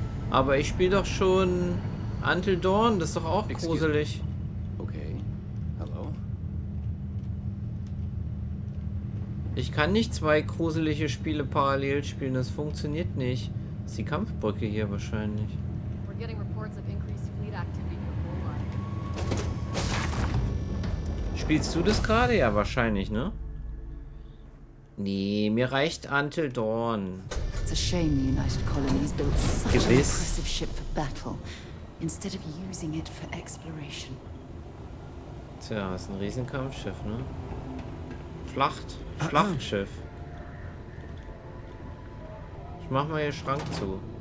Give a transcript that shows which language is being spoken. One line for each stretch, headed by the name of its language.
German: Aber ich spiele doch schon Until Dawn, das ist doch auch gruselig.
English: Okay. Hello?
German: Ich kann nicht zwei gruselige Spiele parallel spielen, das funktioniert nicht. Das ist die Kampfbrücke hier wahrscheinlich.
English: We're getting reports of increased fleet activity near Bullseye.
German: Spielst du das gerade? Ja, wahrscheinlich, ne? Nee, mir reicht Until Dawn.
English: It's a shame the United Colonies built such an impressive ship for battle, instead of using it for exploration.
German: Tja, ist ein Riesenkampfschiff, ne? Schlachtschiff. Ich mach mal hier Schrank zu.